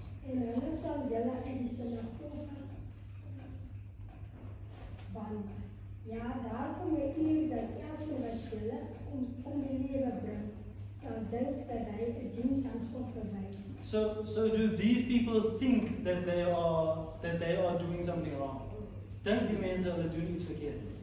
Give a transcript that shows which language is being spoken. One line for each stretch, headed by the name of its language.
Afrikaans: En hulle sal julle uit die sinagoges ban. Ja, daar kom 'n uur dat elke wat julle om die lewe bring, sal dink dat hy 'n diens aan God bewys.
English: So do these people think that they are doing something wrong?
Afrikaans: Dink die mense hulle doen iets verkeerd?